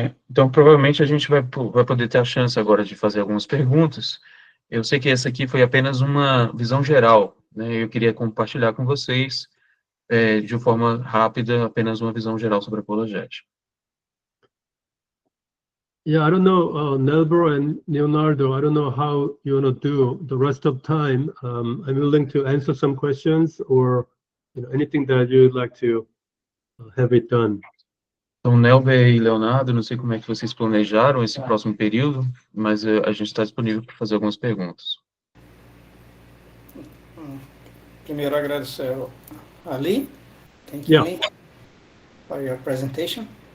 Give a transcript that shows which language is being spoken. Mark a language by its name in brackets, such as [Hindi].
[Portuguese] Então, provavelmente a gente vai poder ter a chance agora de fazer algumas perguntas. Eu sei que essa aqui foi apenas uma visão geral, né? Eu queria compartilhar com vocês, de forma rápida, apenas uma visão geral sobre apologética. [English] Yeah, I don't know, Nelbro and Leonardo, I don't know how you want to do the rest of time. I'm willing to answer some questions or anything that you'd like to have it done. [Portuguese] Então, Nelber e Leonardo, não sei como é que vocês planejaram esse próximo período, mas a gente está disponível para fazer algumas perguntas. Primeiro, agradecer a Ali. [English] Thank Yeah. you, for your presentation.